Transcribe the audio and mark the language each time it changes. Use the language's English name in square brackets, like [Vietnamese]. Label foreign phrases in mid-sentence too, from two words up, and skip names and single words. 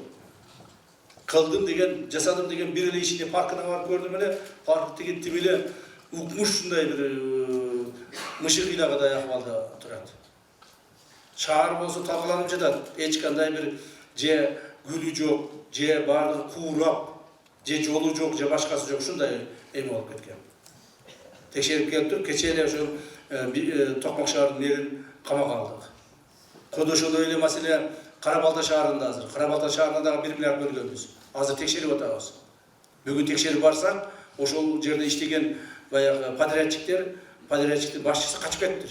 [Kyrgyz] Кылдым деген, жасадым деген бир эле ишине паркына барып көрдүм эле, парк деген тим эле укмуш ушундай бир мышык ыйлагадай акыбалда турат. Шаар болсо талкаланып жатат. Эч кандай бир же гүлү жок, же баардыгы куурап, же жолу жок, же башкасы жок, ушундай эме болуп кеткен. Текшерип келип кече эле ошол Токмак шаарынын мэрин камакка алдык. Кодошодо эле маселе Кара-Балта шаарында азыр. Кара-Балта шаарында дагы 1 миллиард бөлгөнбүз. Азыр текшерип атабыз. Бүгүн текшерип барсак, ошол жерде иштеген баягы подрядчиктин башчысы качып кетти.